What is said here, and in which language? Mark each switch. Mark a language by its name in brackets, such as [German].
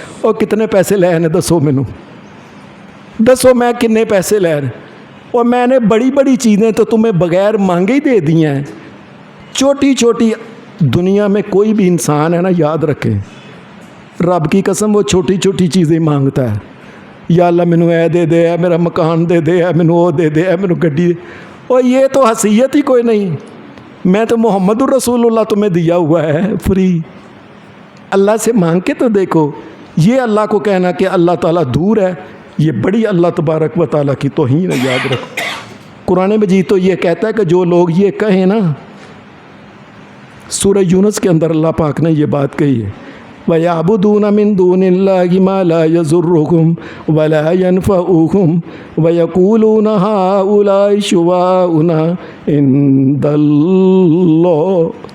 [Punjabi] اور کتنے پیسے لے نے دسو مینوں، دسو میں کتنے پیسے لے رہے؟ [Urdu] اور میں نے بڑی بڑی چیزیں تو تمہیں بغیر مانگے ہی دے دی ہیں. چھوٹی چھوٹی دنیا میں کوئی بھی انسان ہے نا، یاد رکھے رب کی قسم وہ چھوٹی چھوٹی چیزیں مانگتا ہے. [Punjabi] یا اللہ مینوں اے دے دے، اے میرا مکان دے دے، اے مینوں وہ دے دے، اے مینوں گڈی دے. [Urdu] اور یہ تو حیثیت ہی کوئی نہیں. میں تو محمد الرسول اللہ تمہیں دیا ہوا ہے فری. اللہ سے مانگ کے تو دیکھو. یہ اللہ کو کہنا کہ اللہ تعالیٰ دور ہے، یہ بڑی اللہ تبارک و تعالیٰ کی توہین ہے، یاد رکھو. قرآن مجید تو یہ کہتا ہے کہ جو لوگ یہ کہیں نا، سورہ یونس کے اندر اللہ پاک نے یہ بات کہی ہے، [Arabic] وَيَعْبُدُونَ مِن دُونِ اللَّهِ مَا لَا يَضُرُّهُمْ وَلَا يَنْفَعُهُمْ وَيَقُولُونَ هَؤُلَاءِ شُفَعَاؤُنَا عِندَ اللَّهِ.